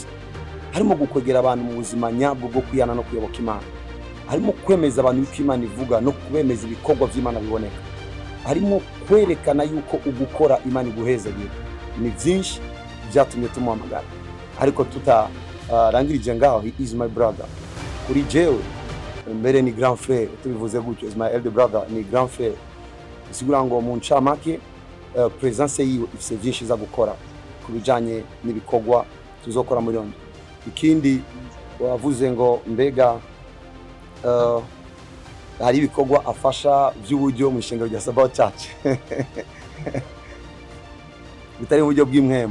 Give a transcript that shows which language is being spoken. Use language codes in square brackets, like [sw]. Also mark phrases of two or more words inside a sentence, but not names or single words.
[rn] Harimo gukwegera abantu mu buzima nyabwo bwo kwiyana no kuyoboka Imana, harimo kwemeza abantu yuko Imana ivuga no kubemeza ibikorwa vy'Imana biboneka, harimo kwerekana yuko ugukora Imana iguhezagiye. Ni byinshi byatumye tumuhamagara, ariko tutarangirije ngaho. [en] He is my brother. [rn] Kuri jewe mbere ni [fr] grand frère, [rn] tubivuze gutyo, [en] is my elder brother, [fr] ni grand frère. [rn] bisigura ngo mu ncamake presence yiwe ifise byinshi za gukora ku bijanye n'ibikorwa tuzokora muri Londres. Ikindi wavuze ngo mbega hari ibikorwa afasha by'uburyo mu ishengero rya Sabbath Church bitari uburyo bw'imwemu.